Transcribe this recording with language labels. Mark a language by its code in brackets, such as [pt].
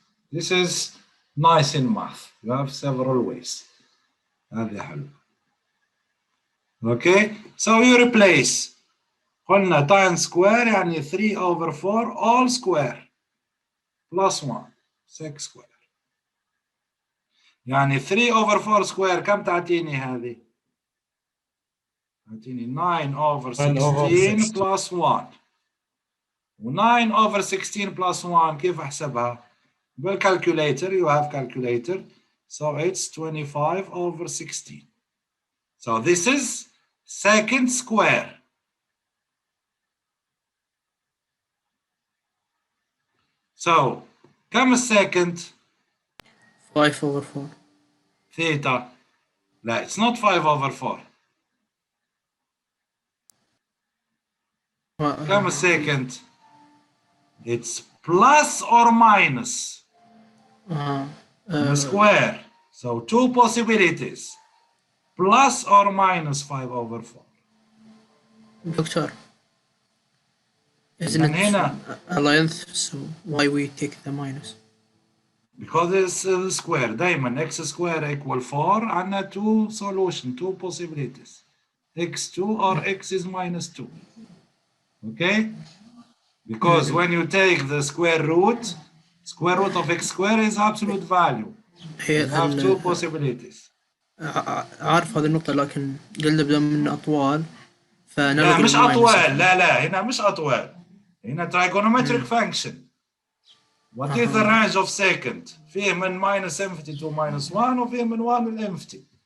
[en] This is nice in math. You have several ways. [ar] هذه حلو. [en] Okay, so you replace. [ar] قلنا tan square يعني 3 over 4 all square plus 1 6 square. يعني 3 over 4 square كم تعطيني هذه؟ تعطيني 9 over 16 plus 1. [en] و 9 over 16 plus 1 [ar] كيف أحسبها؟ [en] بالcalculator, you have calculator, so it's 25 over 16. So this is secant square. So [ar] كم السكند؟ [en] 5 over 4. Theta. [ar] لا, [en] it's not 5 over 4. [ar] كم السكند؟ [en] It's plus or minus square. So two possibilities. Plus or minus 5 over 4. Doctor, isn't it a length, so why we take the minus? Because it's a square. [ar] دايما [en] x square equal 4 [ar] عندنا [en] two solution, two possibilities. x2 or x is minus 2. Okay? Because when you take the square root of x square is absolute value. [ar] هي [en] You have two possibilities. [ar] عارف هذه النقطة، لكن قلنا بدل من أطوال لا فنلغي مش الماينس. أطوال، لا هنا مش أطوال، هنا trigonometric function. [en] What is the range of secant؟ [ar] فيه من [en] minus infinity to minus 1 [ar] وفيه من 1 ل [en] infinity.